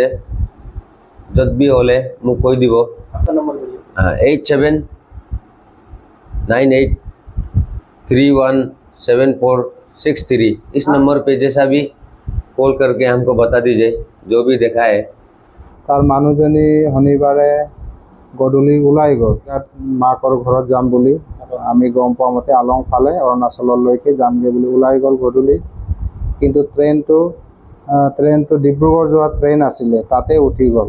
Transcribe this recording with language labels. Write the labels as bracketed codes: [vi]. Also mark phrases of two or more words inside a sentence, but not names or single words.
[as] য'ত বি হ'লে মোক কৈ দিব। 8798317463। [hi] इस नंबर पे जैसा भी कॉल करके हमको बता दीजिए जो भी देखा है। [as] তাৰ মানুহজনী শনিবাৰে গধূলি ওলাই গ'ল। ইয়াত মাকৰ ঘৰত যাম বুলি আমি গম পোৱা মতে আলং ফালে অৰুণাচললৈকে যামগৈ বুলি ওলাই গ'ল গধূলি। কিন্তু ট্ৰেইনটো ডিব্ৰুগড় যোৱা ট্ৰেইন আছিলে, তাতে উঠি গ'ল।